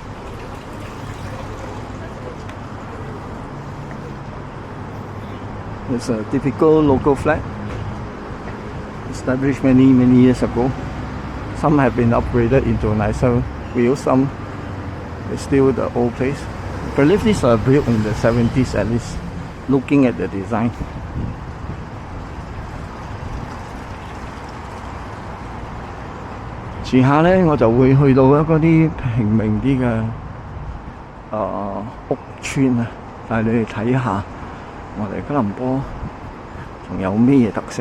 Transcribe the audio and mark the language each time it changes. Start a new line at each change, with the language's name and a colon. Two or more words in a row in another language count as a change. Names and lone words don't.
English: It's a typical local flat, established many years ago. Some have been upgraded into nicer wheels, some is still the old place. I believe these are built in the 70s at least, looking at the design.
Cantonese: 遲下咧我就會去到嗰啲平民啲嘅屋村啊，帶你哋睇下我哋吉隆坡仲有咩特色。